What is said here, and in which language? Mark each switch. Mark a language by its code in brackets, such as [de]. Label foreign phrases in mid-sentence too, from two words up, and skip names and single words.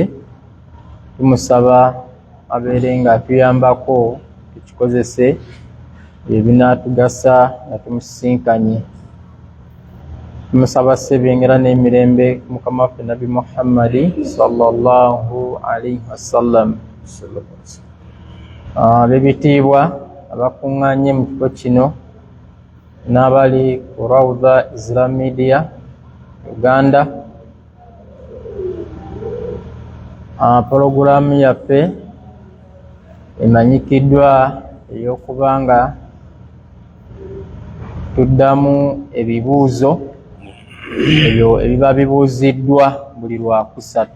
[lg] Tumusaba abeere nga atuyambako tukikozese ebinaatugasa nga tumusisinkanye. Tumusaba sebengera n'emirembe Mukama waffe Nabi Muhammadi [ar] صلى الله عليه وسلم. [lg] Ab'ebitiibwa abakuŋŋaanye mu kifo kino n'abali ku Rawda Islam Media Uganda, pologulaamu yaffe emanyikiddwa ey'okuba nga tuddamu ebibuuzo ebyo ebiba bibuuziddwa buli lwakusatu.